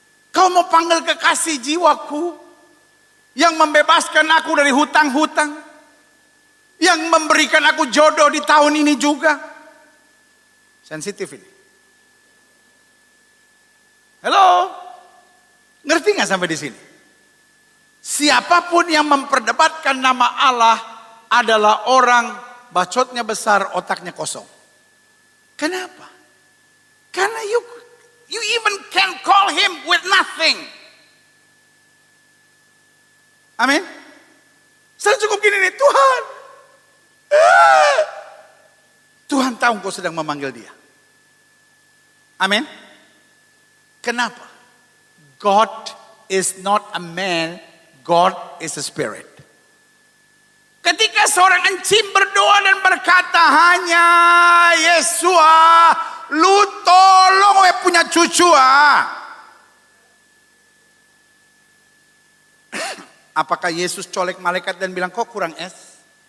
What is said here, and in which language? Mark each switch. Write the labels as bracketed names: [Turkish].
[Indonesian] Kau mau panggil kekasih jiwaku, yang membebaskan aku dari hutang-hutang, yang memberikan aku jodoh di tahun ini juga. Sensitif ini. Halo, ngerti nggak sampai di sini? Siapapun yang memperdebatkan nama Allah adalah orang bacotnya besar, otaknya kosong. Kenapa? Karena [English] you even can call him with nothing. [Indonesian] Amin. Saya cukup gini nih, Tuhan. Tuhan tahu kau sedang memanggil dia. Amin. Kenapa? [English] God is not a man, God is a spirit. [Indonesian] Ketika seorang encim berdoa dan berkata, hanya Yesua, lu tolong we punya cucu Apakah Yesus colek malaikat dan bilang, kok kurang es?